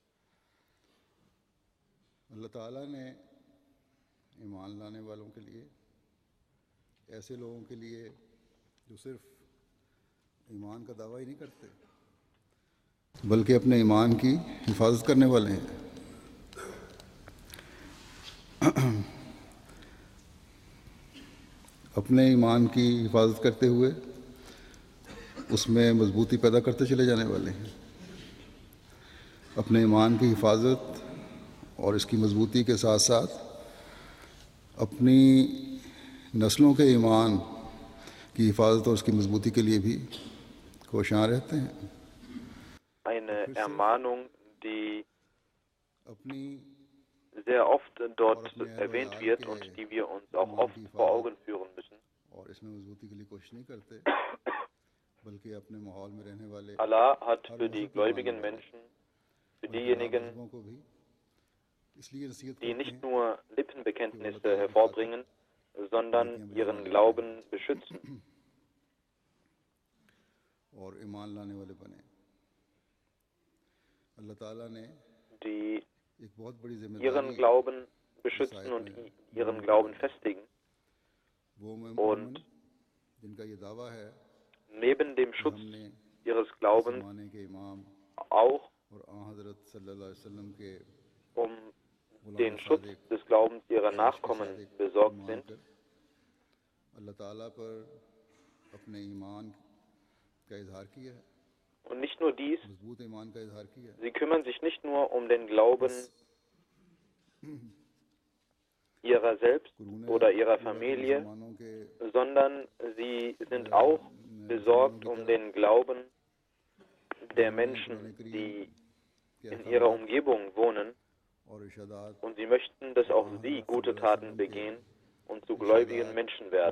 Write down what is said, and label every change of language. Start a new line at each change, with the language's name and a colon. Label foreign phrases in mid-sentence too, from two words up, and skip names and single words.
Urdu: اللہ تعالیٰ نے ایمان لانے والوں کے لیے، ایسے لوگوں کے لیے جو صرف ایمان کا دعویٰ ہی نہیں کرتے بلکہ اپنے ایمان کی حفاظت کرنے والے ہیں، اپنے ایمان کی حفاظت کرتے ہوئے اس میں مضبوطی پیدا کرتے چلے جانے والے ہیں. اپنے ایمان کی حفاظت اور اس کی مضبوطی کے ساتھ ساتھ اپنی نسلوں کے ایمان کی حفاظت اور اس کی مضبوطی کے لیے بھی کوشاں رہتے ہیں.
German: Eine Ermahnung, die
Urdu: अपनी
German: sehr oft dort erwähnt wird und die wir uns auch oft vor Augen führen müssen.
Urdu: اور اس میں مضبوطی کے لیے کوشش نہیں کرتے بلکہ اپنے ماحول میں رہنے والے
German: Allah hat für die gläubigen Menschen, für diejenigen, die nicht nur Lippenbekenntnisse hervorbringen, sondern ihren Glauben beschützen,
Urdu: اور ایمان لانے والے بنے. اللہ تعالیٰ نے
German: die
Urdu: ایک بہت بڑی
German: ihren
Urdu: जिम्मेदारी
German: Glauben beschützen und ihren Glauben festigen.
Urdu: वो
German: Und
Urdu: جن کا یہ دعویٰ ہے
German: neben dem Schutz ihres Glaubens
Urdu: زمانے کے امام
German: auch
Urdu: اور حضرت
Arabic: صلی اللہ علیہ وسلم
Urdu: के
German: um den Schutz des Glaubens ihrer Nachkommen besorgt sind,
Urdu: اللہ تعالیٰ پر اپنے ایمان کا اظہار کیا ہے,
German: und nicht nur dies,
Urdu: مضبوط ایمان کا اظہار کیا ہے.
German: sie kümmern sich nicht nur um den Glauben ihrer selbst oder ihrer Familie, sondern sie sind auch besorgt um den Glauben der Menschen, die in ihrer Umgebung wohnen, und sie möchten, dass auch sie gute Taten begehen und zu gläubigen Menschen werden.